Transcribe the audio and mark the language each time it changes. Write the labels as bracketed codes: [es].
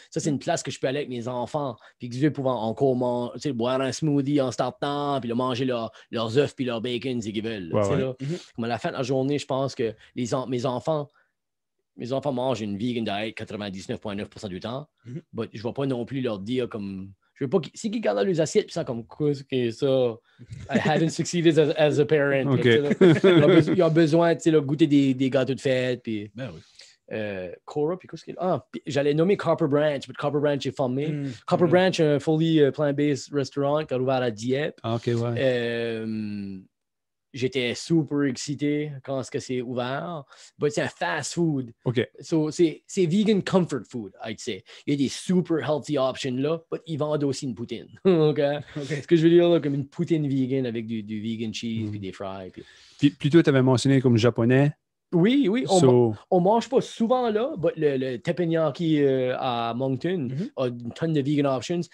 [fr] Ça, c'est une place que je peux aller avec mes enfants. Puis que je vais pouvoir encore boire un smoothie en startant, puis manger leurs œufs puis leurs bacon, si ils veulent. Ouais, Là. Comme à la fin de la journée, je pense que mes enfants mangent une vegan diet 99,9% du temps. Mais je ne vais pas non plus leur dire comme... Je veux pas qu'ils... Si ils gardent leurs assiettes, puis ça comme quoi, c'est ça... [en] I haven't succeeded as a parent. Okay. [fr] Ils ont besoin de goûter des gâteaux de fête. Puis, ben oui. Cora, puis qu'est-ce qu'il y a? Ah, j'allais nommer Copper Branch, mais Copper Branch est fermé. Copper Branch, un [en] fully plant-based [fr] restaurant qui a ouvert à Dieppe. Ah, OK, ouais. J'étais super excité quand c'est ouvert. Mais c'est un fast food. OK. [en] So, [fr] c'est [en] vegan comfort food, I'd say. [fr] Il y a des super healthy options là, mais ils vendent aussi une poutine. OK? Ce que je veux dire, là, comme une poutine vegan avec du [en] vegan cheese [fr] puis des fries. Puis plutôt, tu avais mentionné comme japonais. Oui. On mange pas souvent là, mais le teppanyaki à Moncton a une tonne de vegan options.